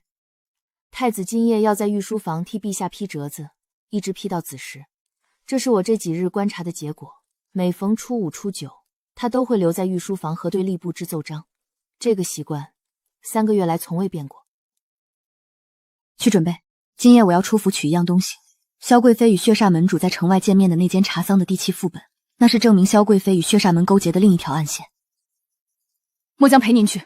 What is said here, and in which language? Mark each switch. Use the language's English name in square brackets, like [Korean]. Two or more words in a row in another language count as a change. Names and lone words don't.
[Chinese] 太子今夜要在御書房替陛下批折子，一直批到子時。這是我這幾日觀察的結果。每逢初5、初9，他都會留在御書房核對吏部制奏章。這個習慣 3個月來從未變過。去準備，今夜我要出府取一樣東西。萧貴妃與血煞门主在城外見面的那間茶桑的第7副本，那是證明萧貴妃與血煞門勾結的另一條暗線。末將陪您去。